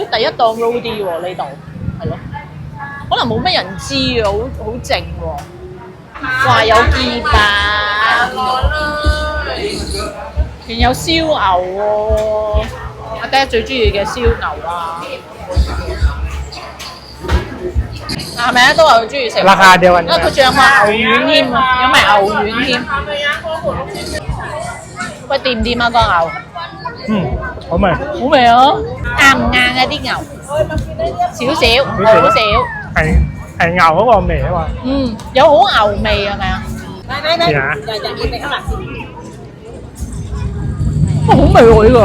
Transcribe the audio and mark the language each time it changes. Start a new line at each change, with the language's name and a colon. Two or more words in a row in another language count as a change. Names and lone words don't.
Cantonese: 第一檔 roadie 喎呢度，係咯，可能冇乜人知啊，好靜喎。哇！有雞蛋。仲有燒牛喎，阿爹最中意嘅燒牛啊，係咪啊？都話佢中意食。
Thai: ราคาเดียวกัน。
Cantonese: 因為佢仲有埋牛丸添啊，有埋牛丸添。喂，掂唔掂啊個牛？好味。好味啊！硬唔硬啊啲牛？少少，好少。係牛嗰個味啊嘛。有好牛味係咪啊？哇，好味喎呢個！